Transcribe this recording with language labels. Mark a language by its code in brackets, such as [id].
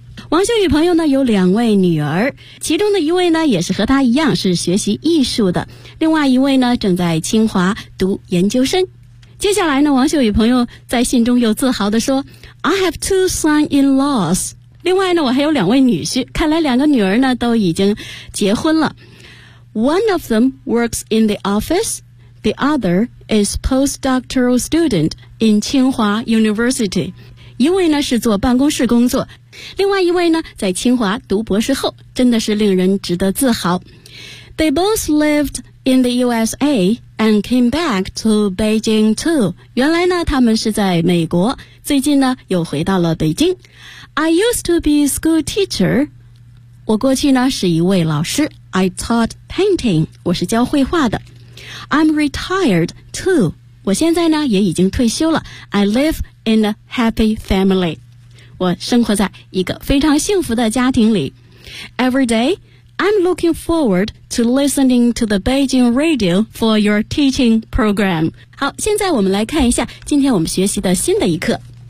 [zh] 王秀宇朋友呢有两位女儿其中的一位呢也是和她一样是学习艺术的另外一位呢正在清华读研究生。接下来呢王秀宇朋友在信中又自豪地说 [en] I have 2 son-in-laws. [zh] 另外呢我还有两位女婿看来两个女儿呢都已经结婚了。 [en] One of them works in the office,The other is postdoctoral student in Tsinghua University. [zh] 一位呢是做办公室工作，另外一位呢在清华读博士后，真的是令人值得自豪。 [en] They both lived in the USA and came back to Beijing too. [zh] 原来呢他们是在美国，最近呢又回到了北京。 [en] I used to be a school teacher. [zh] 我过去呢是一位老师。 [en] I taught painting. [zh] 我是教绘画的。 [en] I'm retired too. [zh] 我现在呢也已经退休了。 [en] I live in a happy family. [zh] 我生活在一个非常幸福的家庭里。 [en] Every day, I'm looking forward to listening to the Beijing radio for your teaching program. [zh] 好，现在我们来看一下今天我们学习的新的一课。